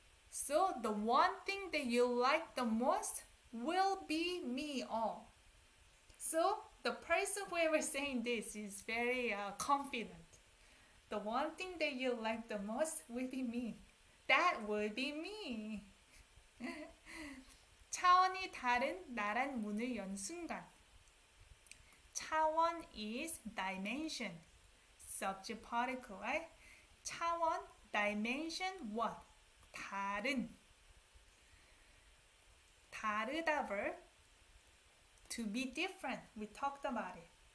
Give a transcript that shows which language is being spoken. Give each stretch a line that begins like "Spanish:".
English: So the one thing that you like the most will be me all. So the person whoever saying this is very confident. The one thing that you like the most will be me. That will be me.
Korean: 차원이 다른 나란 문을 연 순간.
English: 차원 is dimension. Subject particle, right? 차원, dimension, what?
Korean: 다른.
English: 다르다 verb. To be different. We talked about it.